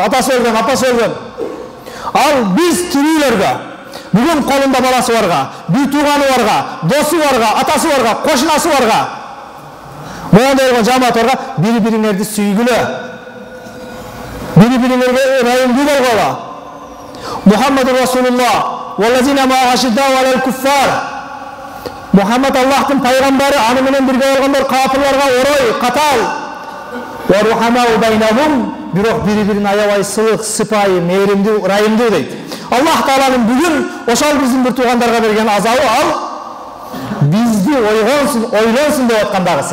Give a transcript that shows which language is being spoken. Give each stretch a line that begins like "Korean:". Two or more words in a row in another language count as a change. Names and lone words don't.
Kyrgyz: Атасы өлгөн, апасы өлгөн. Ал биз тирүүлөргө, бүгүн колунда баласы барга, бир тууганы барга, досу барга, атасы барга, кошунасы барга, мондой жамаат барга бири-бириңерди сүйгүлө. Бири-бириңерге ырайымдуу болгола.
Arabic: محمد رسول الله والذين أشداء على الكفار.
Kyrgyz: Мухаммад Аллахтын пайгамбары, аны менен бирге болгондор кафирларга орой, катал.
Arabic: ورحماء بينهم,
Kyrgyz: бирок бири-бирин аябай сылык, сыпайы, мээримдүү, ырайымдуу дейт. Аллах Тааланын бүгүн ошол биздин бир туугандарга берген азабы ал бизди ойлонсун деп аткандагысы.